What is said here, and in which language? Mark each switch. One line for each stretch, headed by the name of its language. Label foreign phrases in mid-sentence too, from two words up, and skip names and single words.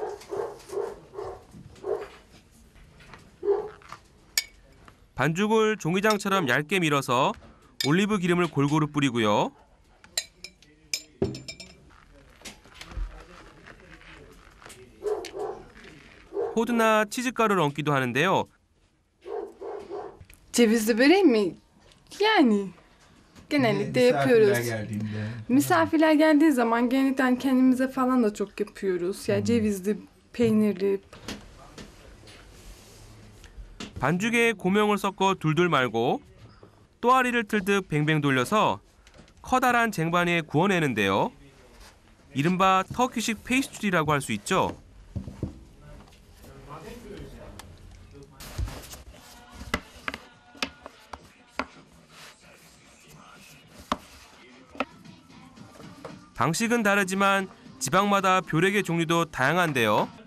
Korean: 반죽을 종이장처럼 얇게 밀어서 올리브 기름을 골고루 뿌리고요. 호두나 치즈가루를 얹기도 하는데요.
Turkish: Cevizli börek mi? Yani genellikle yapıyoruz. Misafirler geldiği zaman genellikle kendimize falan da çok yapıyoruz. Yani cevizli, peynirli.
Korean: 반죽에 고명을 섞어 둘둘 말고 또아리를 틀듯 뱅뱅 돌려서 커다란 쟁반 위에 구워내는데요. 이른바 터키식 페이스트리라고 할 수 있죠. 방식은 다르지만 지방마다 벼렉의 종류도 다양한데요.